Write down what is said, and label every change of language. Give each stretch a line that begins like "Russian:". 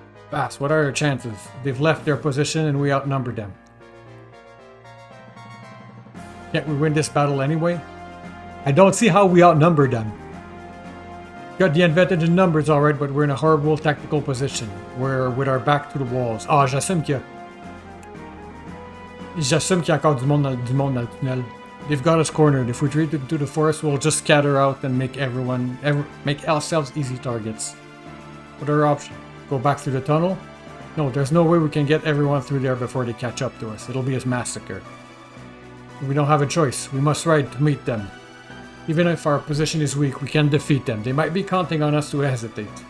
English: Bass, what are our chances? They've left their position and we outnumber them. Can't we win this battle anyway? I don't see how we outnumber them. Got the advantage in numbers alright, but we're in a horrible tactical position. We're with our back to the walls.
French: Ah, j'assume qu'il y a encore du monde dans le tunnel.
English: They've got us cornered. If we retreat into the forest, we'll just scatter out and make ourselves easy targets. What are our options? Go back through the tunnel? No, there's no way we can get everyone through there before they catch up to us. It'll be a massacre. We don't have a choice. We must ride to meet them. Even if our position is weak, we can defeat them. They might be counting on us to hesitate.